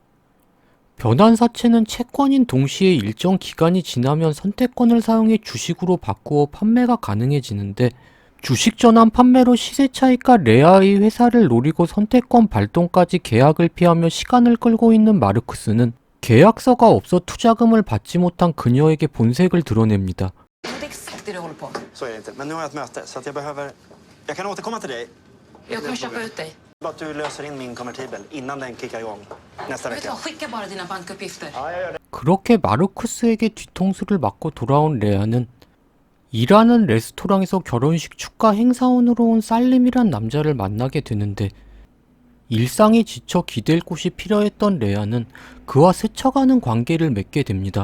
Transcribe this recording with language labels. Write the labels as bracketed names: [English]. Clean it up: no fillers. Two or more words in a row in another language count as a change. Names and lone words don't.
[Korean] 변환사채는 채권인 동시에 일정 기간이 지나면 선택권을 사용해 주식으로 바꾸어 판매가 가능해지는데, 주식 전환 판매로 시세 차익과 레아의 회사를 노리고 선택권 발동까지 계약을 피하며 시간을 끌고 있는 마르쿠스는 계약서가 없어 투자금을 받지 못한 그녀에게 본색을 드러냅니다. [Swedish] Det är exakt det du håller på med. Så är det inte. Men nu har jag ett möte så att jag kan återkomma till dig. Jag kommer köpa ut dig. Bara att du löser in min konvertibel innan den kickar igång nästa Vet du vecka. vad, skicka bara dina bankuppgifter. [Korean] 그렇게 마르쿠스에게 뒤통수를 맞고 돌아온 레아는 일하는 레스토랑에서 결혼식 축가 행사원으로 온 살림이란 남자를 만나게 되는데, 일상에 지쳐 기댈 곳이 필요했던 레아는 그와 스쳐가는 관계를 맺게 됩니다.